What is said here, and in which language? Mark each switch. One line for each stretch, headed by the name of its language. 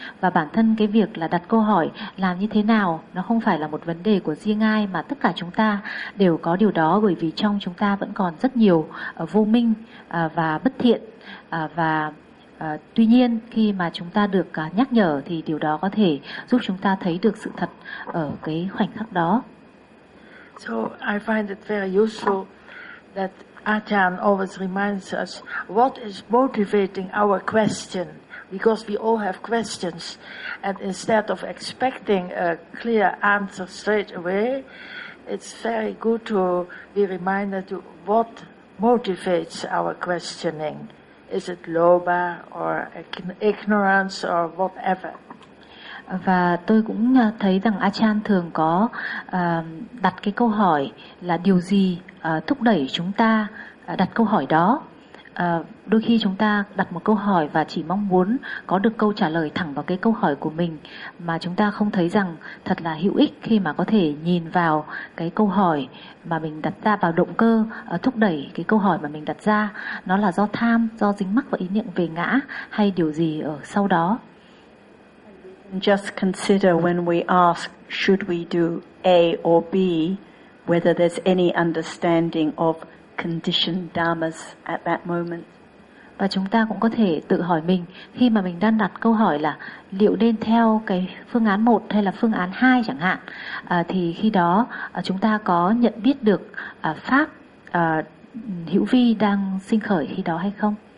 Vietnamese: Và bản thân cái việc là đặt câu hỏi làm như thế nào nó không phải là một vấn đề của riêng ai, mà tất cả chúng ta đều có điều đó, bởi vì trong chúng ta vẫn còn rất nhiều vô minh và bất thiện. Và tuy nhiên khi mà chúng ta được nhắc nhở thì điều đó có thể giúp chúng ta thấy được sự thật ở cái khoảnh khắc đó.
English: So I find it very useful that Achan always reminds us what is motivating our question, because we all have questions, and instead of expecting a clear answer straight away, it's very good to be reminded to what motivates our questioning. Is it loba or ignorance or whatever?
Vietnamese: Và tôi cũng thấy rằng Achan thường có đặt cái câu hỏi là điều gì thúc đẩy chúng ta đặt câu hỏi đó. Đôi khi chúng ta đặt một câu hỏi và chỉ mong muốn có được câu trả lời thẳng vào cái câu hỏi của mình, mà chúng ta không thấy rằng thật là hữu ích khi mà có thể nhìn vào cái câu hỏi mà mình đặt ra, vào động cơ thúc đẩy cái câu hỏi mà mình đặt ra. Nó là do tham, do dính mắc vào ý niệm về ngã hay điều gì ở sau đó.
English: Just consider when we ask, should we do A or B, whether there's any understanding of conditioned dharmas at that moment.
Vietnamese: Và chúng ta cũng có thể tự hỏi mình khi mà mình đang đặt câu hỏi là liệu nên theo cái phương án 1 hay là phương án 2 chẳng hạn, thì khi đó chúng ta có nhận biết được pháp hữu vi đang sinh khởi khi đó hay không?